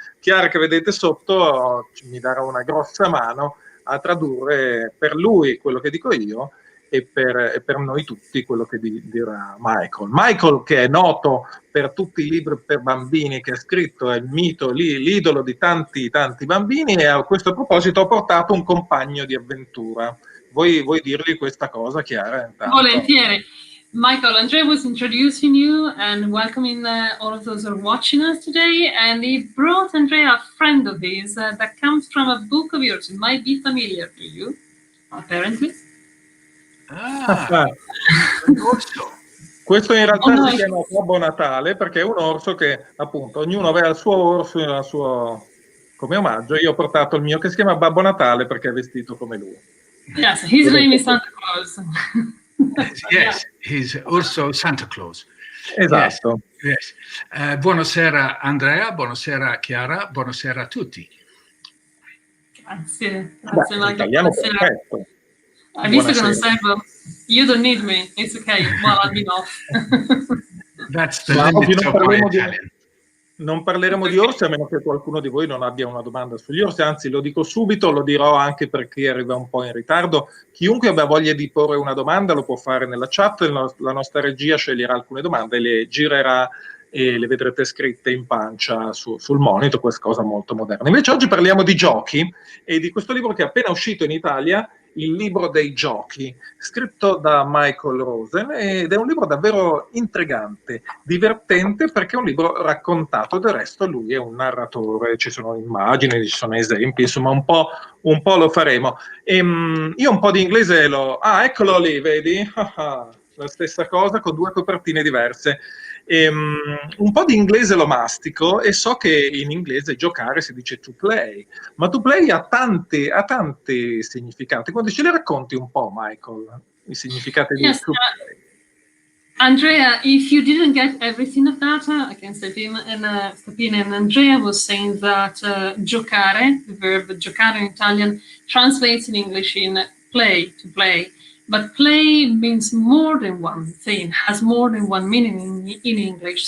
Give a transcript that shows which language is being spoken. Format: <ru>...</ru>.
<it>Chiara, che vedete sotto, mi darà una grossa mano a tradurre per lui quello che dico io e per noi tutti quello che dirà Michael. Michael, che è noto per tutti i libri per bambini che ha scritto, è il mito, l'idolo di tanti bambini, e a questo proposito ha portato un compagno di avventura. Vuoi dirgli questa cosa, Chiara? Intanto? Volentieri.</it> <en>Michael, Andrea was introducing you and welcoming all of those who are watching us today, and he brought Andrea a friend of his that comes from a book of yours. It might be familiar to you, apparently.</en> <it>Un orso. Questo in realtà si chiama Babbo Natale, perché è un orso che, appunto, ognuno aveva il suo orso come omaggio. Io ho portato il mio, che si chiama Babbo Natale, perché è vestito come lui.</it> <en>Yes, his name is Santa Claus. Yes, he's also Santa Claus.</en> <it>Esatto.</it> <en>Yes.</en> <it>Buonasera Andrea, buonasera Chiara, buonasera a tutti. Grazie Michael. Italiano perfetto. Hai visto che non servo?</it> <en>You don't need me, it's okay, well I'll be off. That's the limit of my Italian.</en> <it>Non parleremo di orsi, a meno che qualcuno di voi non abbia una domanda sugli orsi, anzi lo dico subito, lo dirò anche per chi arriva un po' in ritardo. Chiunque abbia voglia di porre una domanda lo può fare nella chat, la nostra regia sceglierà alcune domande e le girerà e le vedrete scritte in pancia sul monitor, questa cosa molto moderna. Invece oggi parliamo di giochi e di questo libro che è appena uscito in Italia, Il libro dei giochi, scritto da Michael Rosen, ed è un libro davvero intrigante, divertente, perché è un libro raccontato. Del resto lui è un narratore, ci sono immagini, ci sono esempi, insomma un po' lo faremo. Io un po' di inglese eccolo lì, vedi? La stessa cosa con due copertine diverse. Un po' di inglese lo mastico e so che in inglese giocare si dice to play, ma to play ha tanti significati. Quando ce li racconti un po', Michael, i significati di to play?</it> <en>Andrea, if you didn't get everything of that, I can step in. And Andrea was saying that giocare, the verb giocare in Italian, translates in English in play, to play. But play means more than one thing, has more than one meaning in English.</en>